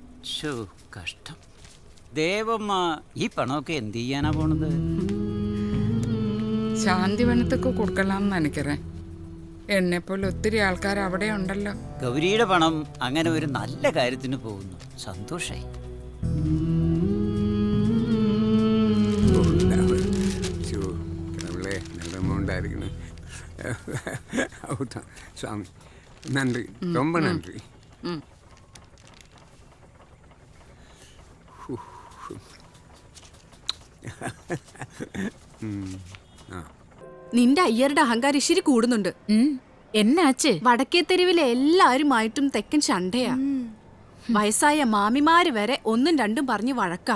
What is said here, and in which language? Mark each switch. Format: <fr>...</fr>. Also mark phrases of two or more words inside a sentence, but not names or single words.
<ml>ശോ, കഷ്ടം. ദേവമ്മ ഈ പണമൊക്കെ എന്ത് ചെയ്യാനാ പോണത്? ശാന്തിവനത്തൊക്കെ കൊടുക്കലാന്ന് നനയ്ക്കറേ. എന്നെപ്പോലെ ഒത്തിരി ആൾക്കാർ അവിടെ ഉണ്ടല്ലോ. ഗൗരിയുടെ പണം അങ്ങനെ ഒരു നല്ല കാര്യത്തിന് പോകുന്നു. സന്തോഷായി.</ml> <ta>நல்ல அமௌண்டாக இருக்குன்னு சுவாமி, நன்றி, ரொம்ப நன்றி.</ta> <ml>നിന്റെ അയ്യരുടെ അഹങ്കാരം ഇച്ചിരി കൂടുന്നുണ്ട്. എന്നാച്ച്? വടക്കേ തെരുവിലെ എല്ലാരുമായിട്ടും തെക്കൻ ശണ്ടയാ. വയസ്സായ മാമിമാര് വരെ 1ഉം 2ഉം പറഞ്ഞ് വഴക്കാ.</ml>